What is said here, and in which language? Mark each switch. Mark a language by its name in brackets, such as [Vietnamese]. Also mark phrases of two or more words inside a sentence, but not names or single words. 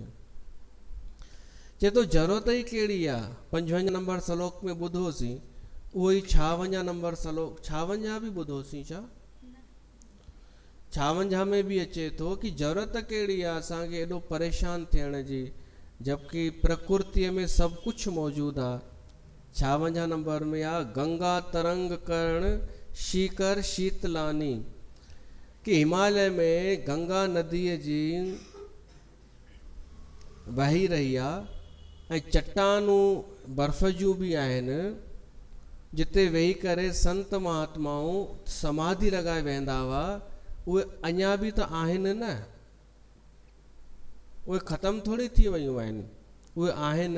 [Sindhi] चए थो ज़रूरत ई कहिड़ी आहे, 55 नंबर श्लोक में ॿुधोसीं, उहो ई 56 नंबर श्लोक, 56 बि ॿुधोसीं छा? 56 में भी अचे थो कि ज़रूरत कहिड़ी आहे असांखे एॾो परेशान थियण जी, जबकि प्रकृतिअ में सभु कुझु मौजूदु आहे। 56 नंबर में आहे, [Sanskrit] गंगा तरंग कर्ण शीकर शीतलानी, [Sindhi] कि हिमालय में गंगा नदीअ जी वही रही आहे, ऐं चट्टानूं बर्फ़ जूं बि आहिनि, जिते वेही करे संत महात्माऊं समाधि लॻाए वेंदा हुआ, उहे अञा बि त आहिनि न, उहे ख़तम थोड़ी थी वयूं आहिनि, उहे आहिनि।